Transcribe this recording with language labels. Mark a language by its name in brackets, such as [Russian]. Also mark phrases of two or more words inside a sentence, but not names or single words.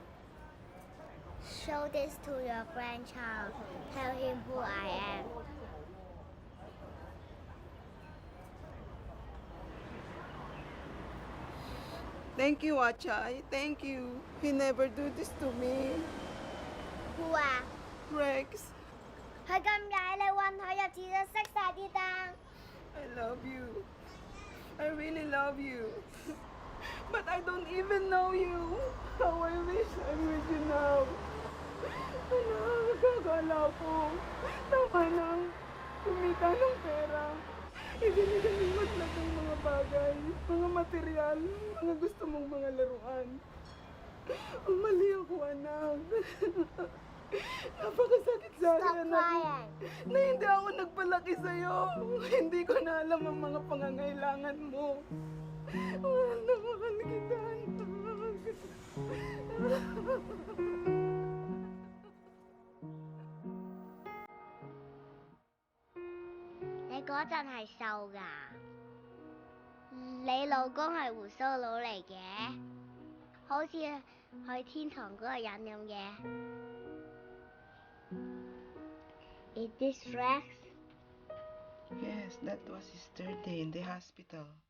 [English] Show this to your grandchild. Tell him who I am. Thank you, Achai. Thank you. He never do this to me. Who 啊？ Rex, [Cantonese] 佢咁曳，你韞佢入廁所熄晒啲燈。 [English] I love you. I really love you. But I don't even know you. How I wish I'm with you now. [Filipino] Anak, kakala ko. Tama lang. Kumita ng pera. Ibinigay mo lahat ng mga bagay, mga material, mga gusto mong mga laruan. Ang mali ako, anak. Napakasakit sa [English] Stop [Filipino] akin, anak. [English] crying. [Filipino] Na hindi ako nagpalaki sa'yo. Hindi ko na alam ang mga pangangailangan mo. Wala mahal kita, anak. [Cantonese] 你嗰陣係瘦㗎，你老公係胡鬚佬嚟嘅，好似去天堂嗰個人咁嘅。 [English] Is this Rex? Yes, that was his third day in the hospital.